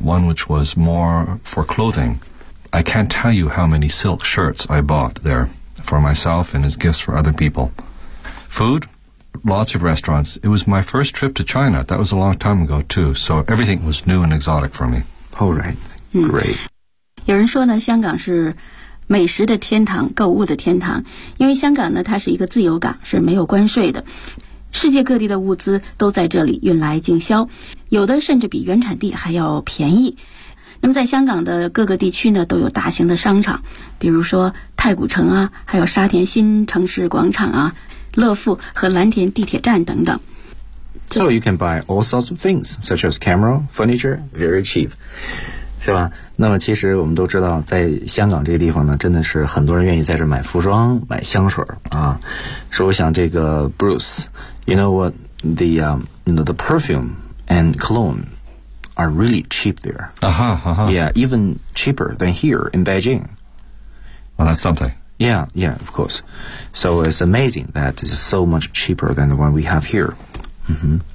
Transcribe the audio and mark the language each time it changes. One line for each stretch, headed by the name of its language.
English: One which was more for clothing. I can't tell you how many silk shirts I bought there for myself and as gifts for other people. Food, lots of restaurants. It was my first trip to China. That was a long time ago, too. So everything was new and exotic for me. All right. Great.
Chinese: 有人说呢，香港是美食的天堂，购物的天堂。因为香港呢，它是一个自由港，是没有关税的。世界各地的物资都在这里运来进销，有的甚至比原产地还要便宜。那么在香港的各个地区呢，都有大型的商场，比如说太古城啊，还有沙田新城市广场啊，乐富和蓝田地铁站等等。
English: So you can buy all sorts of things, such as camera, furniture, very cheap.
Chinese: 是吧？那么其实我们都知道，在香港这个地方呢，真的是很多人愿意在这买服装、买香水啊。所以我想，这个
English: Bruce, you know what the the perfume and cologne are really cheap there. Yeah, even cheaper than here in Beijing. Well, that's something. Yeah, yeah, of course. So it's amazing that it's so much cheaper than the one we have here.、Mm-hmm.